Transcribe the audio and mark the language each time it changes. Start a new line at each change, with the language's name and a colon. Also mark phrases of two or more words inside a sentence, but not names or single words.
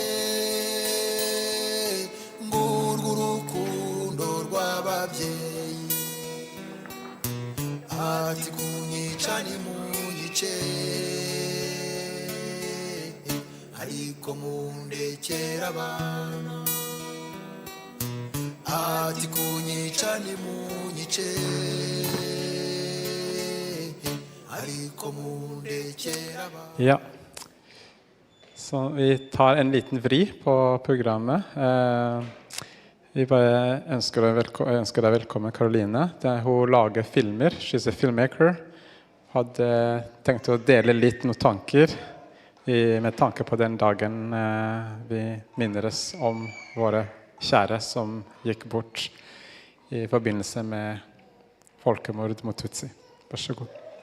Kinyarwanda: ngurwo urukundo rw'ababyeyi ati kunyica ni munyice ariko mundekera abana ati kunyica ni munyice ariko mundekera abana.
Norwegian: Ja, så vi tar en liten vri på programmet. Vi bare ønsker deg velkommen, Caroline. Hun lager filmer,
English: she's a filmmaker.
Norwegian: Hadde tenkt å dele litt noen tanker med tanke på den dagen vi minner oss om våre kjære som gikk bort i forbindelse med folkemord mot Tutsi. Vær så god.